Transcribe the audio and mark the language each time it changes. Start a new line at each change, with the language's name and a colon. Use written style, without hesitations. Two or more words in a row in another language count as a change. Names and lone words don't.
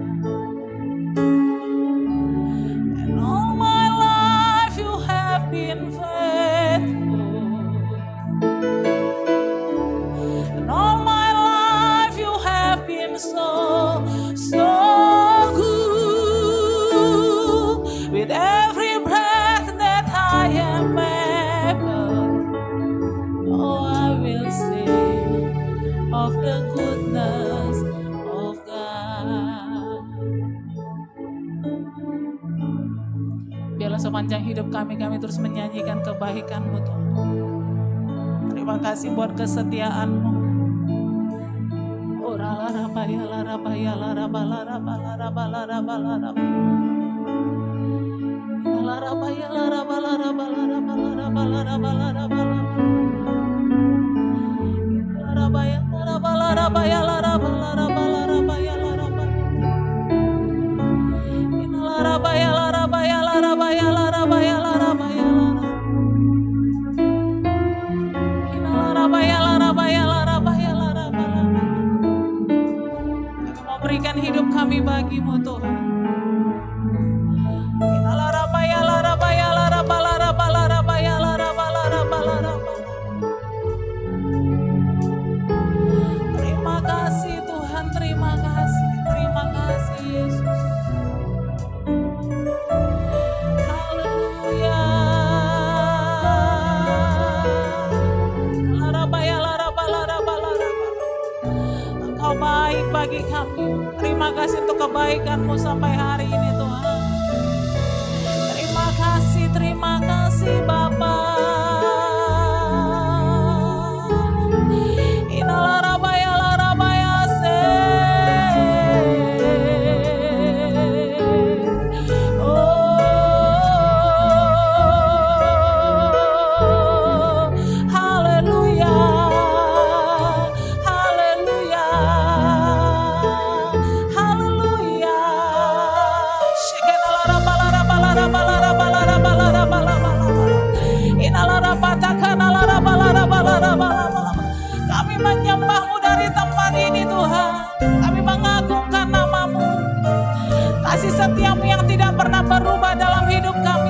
English: And all my life you have been faithful, and all my life you have been so, so good. With every breath that I am able, oh, I will sing of the goodness of God.
Indonesian: Biarlah sepanjang hidup kami terus menyanyikan kebaikan-Mu, Tuhan. Terima kasih buat kesetiaan-Mu. Oh, larabaya, larabaya, larabala, larabala, larabala, larabala, larabaya, larabala, larabala, larabala, larabala, larabala, larabaya, larabala, larabaya, larabala, larabala, larabaya, larabala, larabaya, larabaya, larabaya, larabaya, larabaya, larabaya, larabaya, larabaya, larabaya. Kami mau berikan hidup kami bagi-Mu, Tuhan. Larabaya, larabaya, larabala, larabala, larabaya, larabala, larabala, larabala. Terima kasih Tuhan, terima kasih Yesus. Haleluya. Larabaya, larabala, larabala, larabala. Engkau baik bagi kami. Terima kasih untuk kebaikan-Mu sampai hari ini, Tuhan. Terima kasih Bapa. Inalarabaya, larabaya, se. Oh, haleluya, haleluya, haleluya. Kami menyembah-Mu dari tempat ini, Tuhan. Kami mengagungkan nama-Mu. kasih setiamu yang tidak pernah berubah dalam hidup kami.